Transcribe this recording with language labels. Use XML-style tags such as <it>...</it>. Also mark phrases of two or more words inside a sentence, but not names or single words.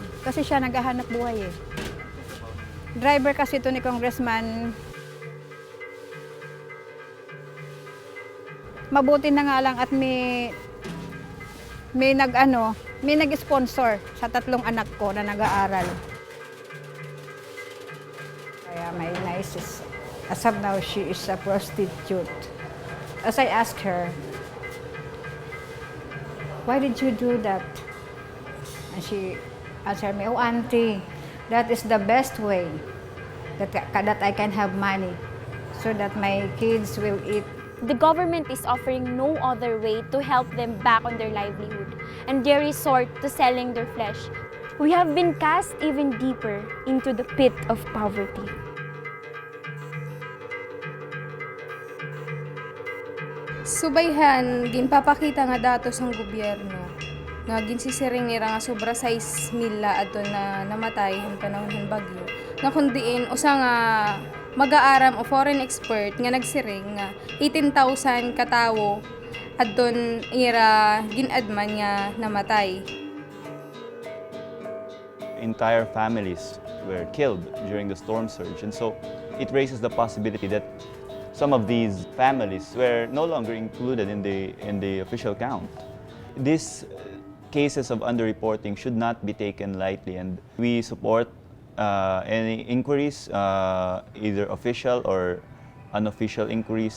<tl>Kasi siya naghahanap buhay eh. Driver kasi ito ni Congressman. Mabuti na nga lang at may nag-sponsor sa 3 anak ko na nag-aaral.</tl> <en>Kaya my niece is, as of now, she is a prostitute. As I asked her, "Why did you do that?" And she answered me, "Oh, Auntie, that is the best way that I can have money so that my kids will eat." The government is offering no other way to help them back on their livelihood, and they resort to selling their flesh. We have been cast even deeper into the pit of poverty.</en> <hil>Subayhan, ginpapakita nga datos ng gobyerno nga ginsisiring nila nga sobra 6,000 ato na namatay ang panahon ng bagyo. Na kundiin, usa nga mag-aaram o</hil> <en>foreign expert</en> <hil>nga nagsiring nga 18,000 katawo adton ira ginadman nga namatay.</hil> <en>Entire families were killed during the storm surge, and so it raises the possibility that some of these families were no longer included in the official count. These cases of underreporting should not be taken lightly, and we support any inquiries, either official or unofficial inquiries.</en>